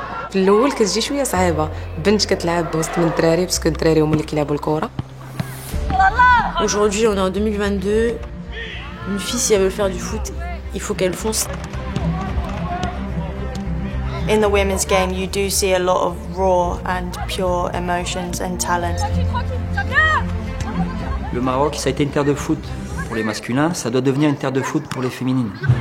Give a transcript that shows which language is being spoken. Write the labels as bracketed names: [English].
[Arabic] في الاول كتجي شويه صعيبه، بنت كتلعب وسط من الدراري باسكو الدراري هما اللي كيلعبوا الكره. [French] Aujourd'hui, on est en 2022. Une fille, si elle veut faire du foot, il faut qu'elle fonce. [English] In the women's game, you do see a lot of raw and pure emotions and talent. [French] Le Maroc, ça a été une terre de foot pour les masculins, ça doit devenir une terre de foot pour les féminines.